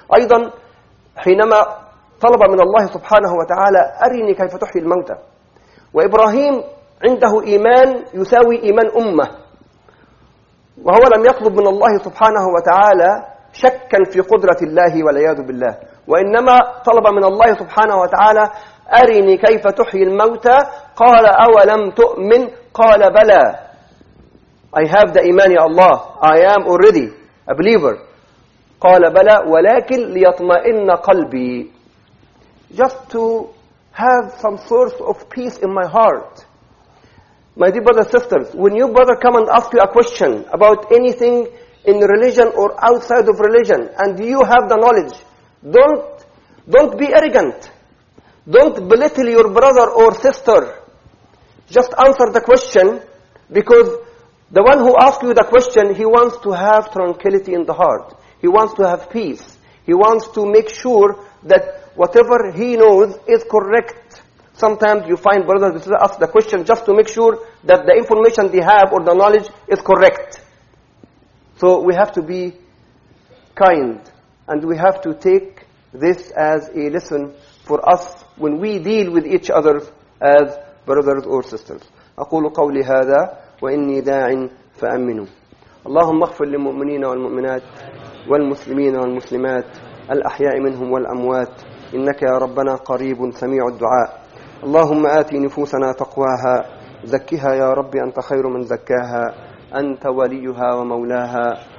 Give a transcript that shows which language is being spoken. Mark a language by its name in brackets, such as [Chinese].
[Arabic] أيضا حينما طلب من الله سبحانه وتعالى أرني كيف تحيي الموتى، وإبراهيم عنده إيمان يساوي إيمان أمة، وهو لم يطلب من الله سبحانه وتعالى شكا في قدرة الله والعياذ بالله، وإنما طلب من الله سبحانه وتعالى أرني كيف تحيي الموتى، قال أولم تؤمن، قال بلى. [English] I have the إيمان يا الله، I am already a believer. [Arabic] قال بلى ولكن ليطمئن قلبي. [English] Just to have some source of peace in my heart. My dear brothers and sisters, when your brother come and ask you a question about anything in religion or outside of religion, and you have the knowledge, don't be arrogant. Don't belittle your brother or sister. Just answer the question, because the one who asks you the question, he wants to have tranquility in the heart. He wants to have peace. He wants to make sure that whatever he knows is correct. Sometimes you find brothers and sisters ask the question just to make sure that the information they have or the knowledge is correct. So we have to be kind, and we have to take this as a lesson for us when we deal with each other as brothers or sisters. [Arabic] أقول قولي هذا وإني داع فأمنوا. اللهم اغفر للمؤمنين والمؤمنات والمسلمين والمسلمات الأحياء منهم والأموات، إنك يا ربنا قريب سميع الدعاء. اللهم آتي نفوسنا تقواها، زكها يا رب أنت خير من زكاها، أنت وليها ومولاها.